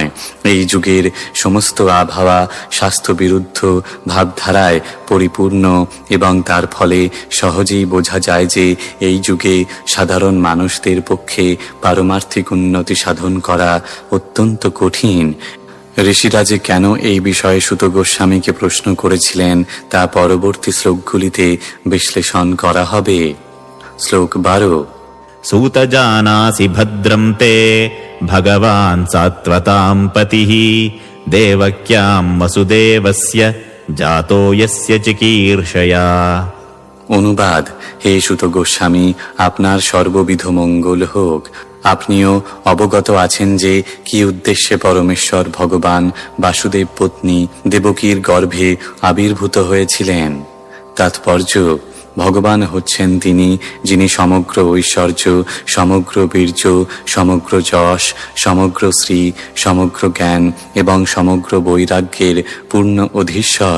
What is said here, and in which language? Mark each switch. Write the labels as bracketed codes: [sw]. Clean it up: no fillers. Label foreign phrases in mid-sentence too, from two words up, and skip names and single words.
[bn] এই যুগের সমস্ত আবহাওয়া স্বাস্থ্য বিরুদ্ধ ভাবধারায় পরিপূর্ণ, এবং তার ফলে সহজেই বোঝা যায় যে এই যুগে সাধারণ মানুষদের পক্ষে পারমার্থিক উন্নতি সাধন করা অত্যন্ত কঠিন। ঋষিরা যে কেন এই বিষয়ে সুত গোস্বামীকে প্রশ্ন করেছিলেন তা পরবর্তী শ্লোকগুলিতে বিশ্লেষণ করা হবে। শ্লোক 12। [sa] सूत जानासि भद्रं ते भगवान् सात्वतां पतिः देवक्यां वसुदेवस्य जातो यस्य चिकीर्षया। [bn] অনুবাদ: হে সুত গোস্বামী, আপনার সর্ববিধ মঙ্গল হোক। আপনিও অবগত আছেন যে কি উদ্দেশ্যে পরমেশ্বর ভগবান বাসুদেব পত্নী দেবকীর গর্ভে আবির্ভূত হয়েছিলেন। তাৎপর্য: ভগবান হচ্ছেন তিনি, যিনি সমগ্র ঐশ্বর্য, সমগ্র বীর্য, সমগ্র যশ, সমগ্র শ্রী, সমগ্র জ্ঞান এবং সমগ্র বৈরাগ্যের পূর্ণ অধীশ্বর।